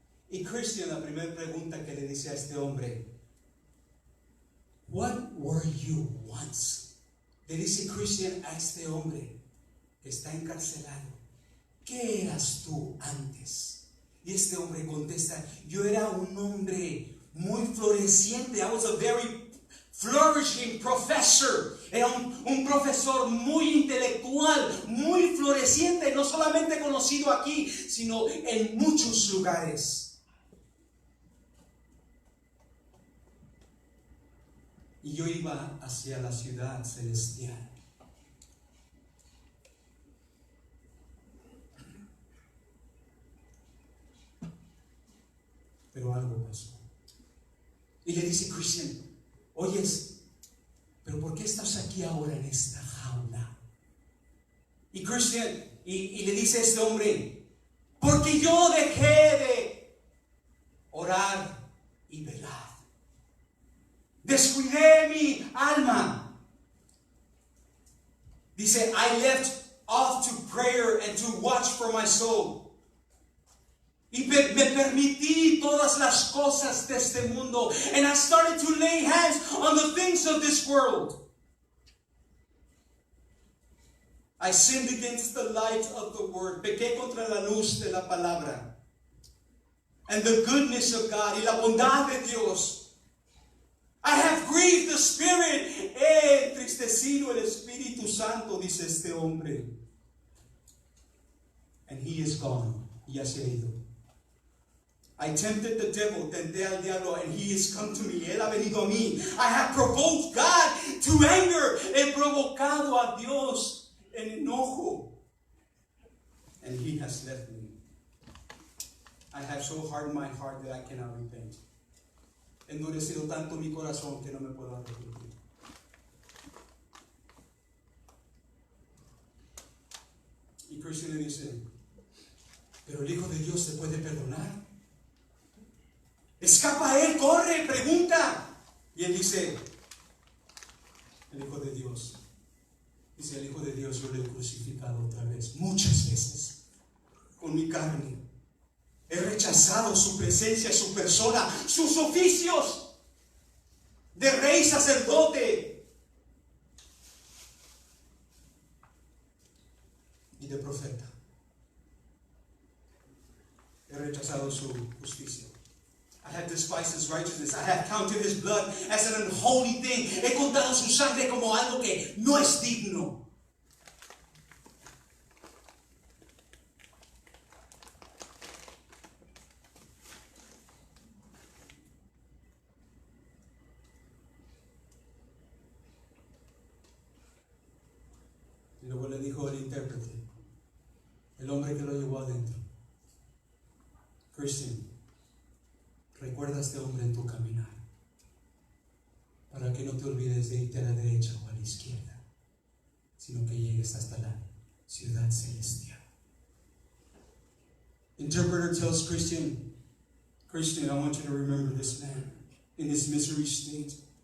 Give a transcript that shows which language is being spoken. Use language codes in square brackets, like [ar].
[es] Y Christian, la primera pregunta que le dice a este hombre: [en] what were you once? [es] Le dice Christian a este hombre que está encarcelado: ¿qué eras tú antes? Y este hombre contesta: yo era un hombre muy floreciente. [en] I was a very flourishing professor. [es] Era un profesor muy intelectual, muy floreciente, no solamente conocido aquí, sino en muchos lugares. Y yo iba hacia la ciudad celestial. Pero algo pasó. Y le dice Christian: oyes, pero ¿por qué estás aquí ahora en esta jaula? Y Christian, y le dice a este hombre: porque yo dejé de orar y velar. Descuidé mi alma. [en] Dice: I left off to prayer and to watch for my soul. [es] Y me permití todas las cosas de este mundo. [en] And I started to lay hands on the things of this world. I sinned against the light of the word. [es] Pequé contra la luz de la palabra. [en] And the goodness of God. [es] Y la bondad de Dios. [en] I have grieved the Spirit. [es] He entristecido el Espíritu Santo, dice este hombre. [en] And he is gone. [es] Y ya se ha ido. [en] I tempted the devil, [es] tenté al diablo, [en] and he has come to me. [es] Él ha venido a mí. [en] I have provoked God to anger. [es] He provocado a Dios en enojo. [en] And he has left me. I have so hardened my heart that I cannot repent. [es] Endurecido tanto mi corazón que no me puedo arrepentir. Y Christian le dice: pero el Hijo de Dios se puede perdonar. Escapa a él, corre, pregunta. Y él dice: el Hijo de Dios. Dice: el Hijo de Dios yo lo he crucificado otra vez, muchas veces, con mi carne. He rechazado su presencia, su persona, sus oficios de rey, sacerdote y de profeta. He rechazado su justicia. [en] I have despised his righteousness. I have counted his blood as an unholy thing. [es] He contado su sangre como algo que no es digno. Y luego le dijo el intérprete, el hombre que lo llevó adentro: Christian, recuerda a este hombre en tu caminar, para que no te olvides de irte a la derecha o a la izquierda, sino que llegues hasta la ciudad celestial. [en] Interpreter tells Christian, I want you to remember this man in his misery state.